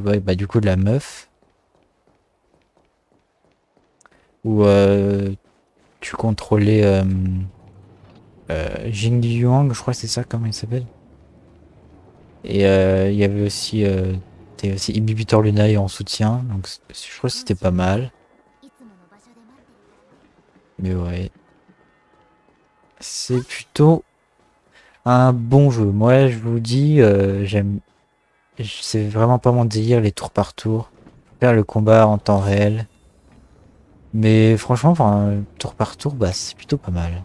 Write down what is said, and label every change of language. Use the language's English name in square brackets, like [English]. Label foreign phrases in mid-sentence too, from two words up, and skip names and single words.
[French] Ouais, bah du coup, la meuf. Où tu contrôlais Jing Yuang, je crois que c'est ça, comment il s'appelle. Et il y avait aussi... t'avais aussi Inhibitor Lunae en soutien, donc je crois que c'était pas mal. [Japanese] いつもの場所で待ってるから [French] Mais ouais, c'est plutôt un bon jeu. Moi, je vous dis, c'est vraiment pas mon délire, les tours par tour. Faire le combat en temps réel. Mais franchement, enfin, tour par tour, bah, c'est plutôt pas mal.